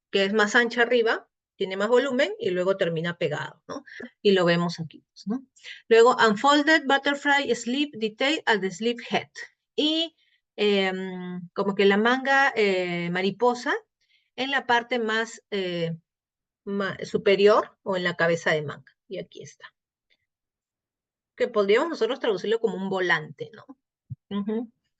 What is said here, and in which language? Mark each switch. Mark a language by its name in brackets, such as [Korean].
[Spanish] Que es más ancha arriba, tiene más volumen y luego termina pegado, ¿no? Y lo vemos aquí, pues, ¿no? Luego, [English] unfolded butterfly sleeve detail at the sleeve head. [Spanish] Y como que la manga mariposa en la parte más superior o en la cabeza de manga. Y aquí está. Que podríamos nosotros traducirlo como un volante, ¿no? Ujú.